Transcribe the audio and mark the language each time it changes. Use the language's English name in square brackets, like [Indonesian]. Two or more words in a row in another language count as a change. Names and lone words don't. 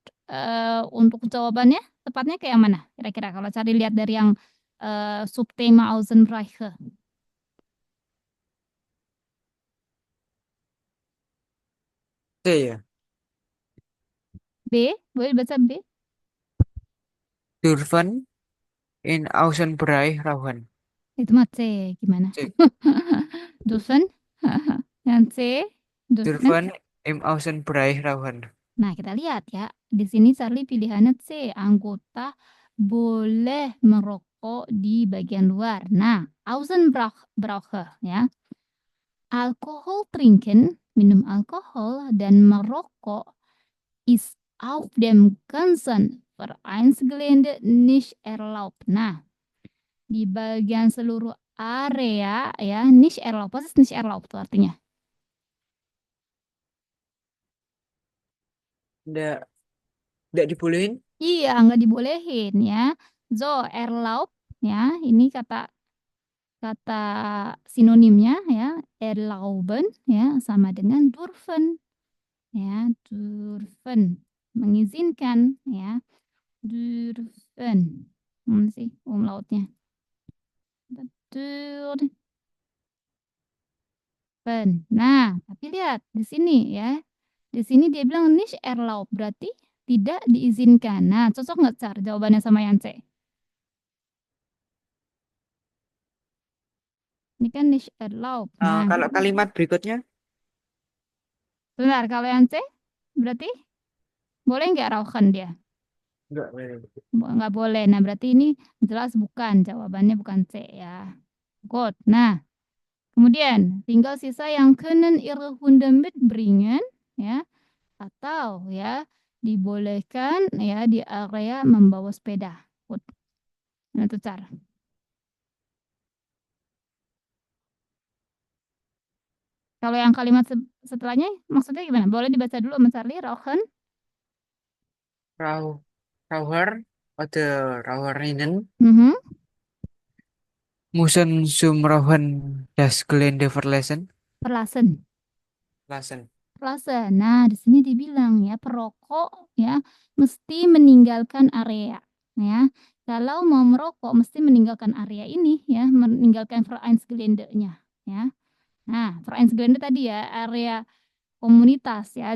[Indonesian] Untuk jawabannya tepatnya kayak mana? Kira-kira kalau cari lihat dari yang subtema Außenreiche. C ya. B, boleh baca B? [German] Dürfen in Außenbereich rauchen. [Indonesian] Itu mah C, gimana? C. Dusun? Yang C, Dusun. [German] Dürfen im Außenbereich rauchen. [Indonesian] Nah, kita lihat ya. Di sini Charlie pilihannya C, anggota boleh merokok merokok di bagian luar. Nah, Außenbraucher ya. [German] Alkohol trinken, [Indonesian] minum alkohol dan merokok [German] ist auf dem ganzen Vereinsgelände nicht erlaubt. [Indonesian] Nah, di bagian seluruh area ya, [German] nicht erlaubt. [Indonesian] Apa sih [German] nicht erlaubt [Indonesian] tuh artinya? Nggak, nggak dibolehin. Iya, nggak dibolehin ya. So, erlaubt ya, ini kata kata sinonimnya ya, erlauben ya sama dengan dürfen ya, dürfen mengizinkan ya, dürfen. Mana sih umlautnya? Dürfen. Nah, tapi lihat di sini ya. Di sini dia bilang [German] nicht erlaubt, [Indonesian] berarti tidak diizinkan. Nah, cocok nggak Car jawabannya sama yang C? Ini kan [German] nicht erlaubt. [Indonesian] Nah, Kalau kalimat berikutnya benar. Kalau yang C, berarti boleh nggak rauchen dia? nggak boleh. Nggak boleh. Nah, berarti ini jelas bukan. Jawabannya bukan C ya. Good. Nah, kemudian tinggal sisa yang [German] können ihre Hunde mitbringen [Indonesian] ya atau ya dibolehkan ya di area membawa sepeda. Good. Nah, itu cara. Kalau yang kalimat setelahnya maksudnya gimana? Boleh dibaca dulu sama Charlie, [German] rauchen. Rau, Rauher oder Rauherinnen Mhm. müssen zum Rauchen das Gelände verlassen. Perlasen. Lassen. Perlasen. [Indonesian] Nah, di sini dibilang ya, perokok ya mesti meninggalkan area ya. Kalau mau merokok mesti meninggalkan area ini ya, meninggalkan Vereinsgelände-nya ya. Nah, Vereinsgelände tadi ya, area komunitas ya.